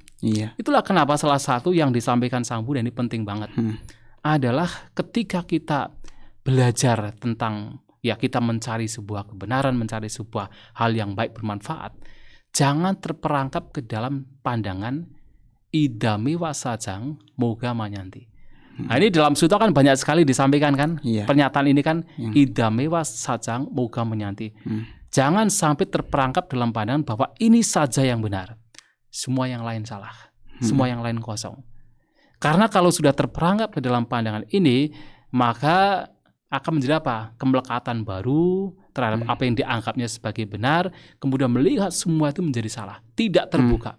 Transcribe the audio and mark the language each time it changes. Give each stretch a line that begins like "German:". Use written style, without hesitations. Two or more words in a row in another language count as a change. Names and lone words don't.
Indonesian: Itulah kenapa salah satu yang disampaikan Sang Buddha ini penting banget. Adalah ketika kita belajar tentang, ya kita mencari sebuah kebenaran, mencari sebuah hal yang baik bermanfaat, jangan terperangkap ke dalam pandangan
Pali: idame wasajang moga manyanti.
Indonesian: Nah ini dalam sutta kan banyak sekali disampaikan kan, pernyataan ini kan
Pali: idame wasajang moga manyanti.
Indonesian: Jangan sampai terperangkap dalam pandangan bahwa ini saja yang benar, semua yang lain salah, semua yang lain kosong. Karena kalau sudah terperangkap ke dalam pandangan ini, maka akan menjadi apa? Kemelekatan baru terhadap apa yang dianggapnya sebagai benar, kemudian melihat semua itu menjadi salah, tidak terbuka.